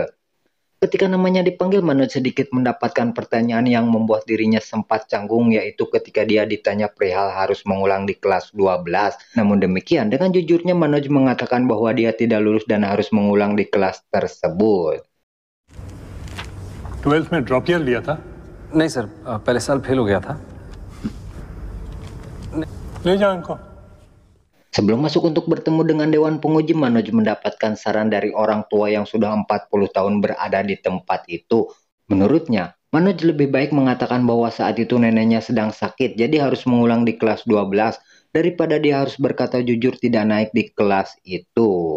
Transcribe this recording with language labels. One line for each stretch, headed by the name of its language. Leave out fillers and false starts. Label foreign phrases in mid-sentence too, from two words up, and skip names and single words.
Indonesian: Ketika namanya dipanggil, Manoj sedikit mendapatkan pertanyaan yang membuat dirinya sempat canggung, yaitu ketika dia ditanya perihal harus mengulang di kelas 12. Namun demikian, dengan jujurnya Manoj mengatakan bahwa dia tidak lulus dan harus mengulang di kelas tersebut.
Hindi: 12th में
English: drop year
Hindi: लिया था? नहीं सर, पहले साल फेल हो गया था। ले जाओ इनको।
Indonesian: Sebelum masuk untuk bertemu dengan Dewan Penguji, Manoj mendapatkan saran dari orang tua yang sudah 40 tahun berada di tempat itu. Menurutnya, Manoj lebih baik mengatakan bahwa saat itu neneknya sedang sakit, jadi harus mengulang di kelas 12, daripada dia harus berkata jujur tidak naik di kelas itu.